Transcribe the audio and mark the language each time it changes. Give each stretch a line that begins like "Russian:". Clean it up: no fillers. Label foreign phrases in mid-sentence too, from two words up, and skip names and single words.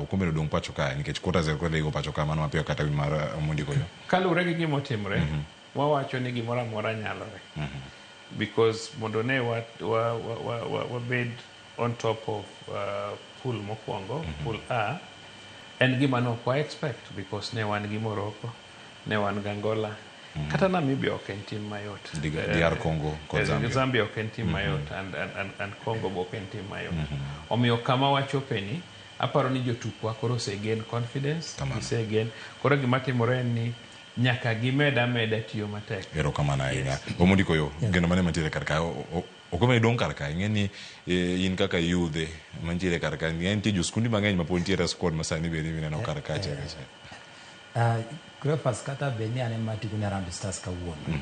Luo (Kenya and Tanzania): okombe dong pacho ka nikech kota zer kwele go pacho ka mano mapiyo kata wi mar Omondi K'Oyoo. Kaluwore gi gima otimore, wawacho ni gimoro amora nyalore. Because mondo ne wabed
English: on top of pool
Luo (Kenya and Tanzania): mokwongo,
English: pool A,
Luo (Kenya and Tanzania): en gima no kwa expect because ne wan gi Morocco, ne wan gi Angola, kata Namibia ok en tim mayot. DR Congo kod Zambia. Zambia ok en tim mayot and Congo ok en tim mayot. Omiyo kama wachope ni, aparo ni jotukwa koro
English: gain confidence,
Luo (Kenya and Tanzania): gain. Koro gima timore ni nyaka gimeda tiyo matek. Erokamano ahinya. Omondi K'Oyoo, geno mane mantiere kar ka okombe dong kar ka ing'eni in kaka yudhe mantiere kar ka nitie joskundi mang'eny mapod nitiere squad masani bende mineno kar ka Grefas kata beni ane matugo ne Harambee Stars kawuono.